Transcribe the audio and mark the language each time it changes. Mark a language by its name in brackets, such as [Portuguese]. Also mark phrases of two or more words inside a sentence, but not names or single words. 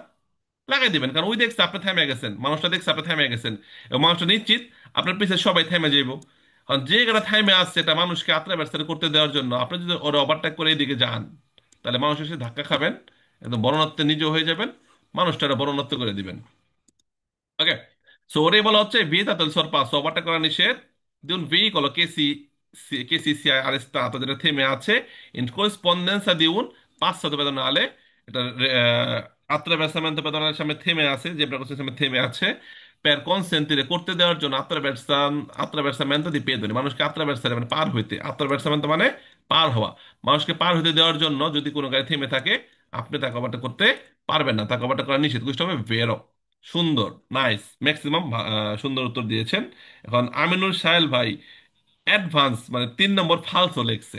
[Bangla] লাগাই দিবেন, কারণ ওই দেখছে আপনি থেমে গেছেন, মানুষটা দেখছে আপনি থেমে গেছেন, এবং মানুষটা নিশ্চিত আপনার পিছিয়ে সবাই থেমে যাইব। কারণ যে গাড়ি থেমে আসছে এটা মানুষকে আত্রা ব্যস্ত করতে দেওয়ার জন্য, আপনি যদি ওর ওভারটেক করে এইদিকে যান, তাহলে মানুষের সাথে ধাক্কা খাবেন, একদম বড়নত্বে নিজেও হয়ে যাবেন, মানুষটা বড়নত্ব করে দিবেন। [English] okay, so [Bangla] ওরে বলা হচ্ছে [Italian] vietato il sorpasso, [Bangla] ওভারটেক করা নিষেধ, [Italian] di un veicolo che si sia arrestato, [Bangla] যেটা থেমে আছে, [Italian] in corrispondenza di un passaggio pedonale, [Bangla] এটা [Italian] attraversamento pedonale [Bangla] সামনে থেমে আছে, জেব্রা ক্রসিং সামনে থেমে আছে, [Italian] per consentire, [Bangla] করতে দেওয়ার জন্য, [Italian] attraversamento di pedoni, [Bangla] মানুষকে attraversare পার হইতে, attraversamento মানে পার হওয়া, মানুষকে পার হইতে দেওয়ার জন্য যদি কোনো গাড়ি থেমে থাকে, আপনি তাকে ওভারটেক করতে পারবেন না, তাকে ওভারটেক করা নিষেধ, কুইজটা হবে বেরো। সুন্দর, নাইস, ম্যাক্সিমাম সুন্দর উত্তর দিয়েছেন। এখন আমিনুল সাহেল ভাই অ্যাডভান্স মানে 3 নম্বর ফালসো লেখছে।